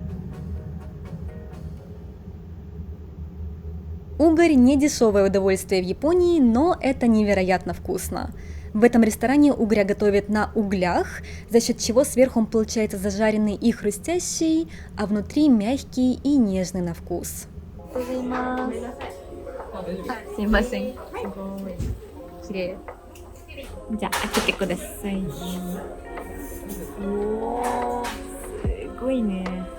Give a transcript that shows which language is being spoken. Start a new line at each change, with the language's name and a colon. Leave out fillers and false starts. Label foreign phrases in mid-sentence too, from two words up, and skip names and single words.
Russian: Угорь – не дешевое удовольствие в Японии, но это невероятно вкусно. В этом ресторане угря готовят на углях, за счет чего сверху он получается зажаренный и хрустящий, а внутри мягкий и нежный на вкус.
Japanese: すいません。すごい綺麗。じゃあ開けてください。おー、すごいね。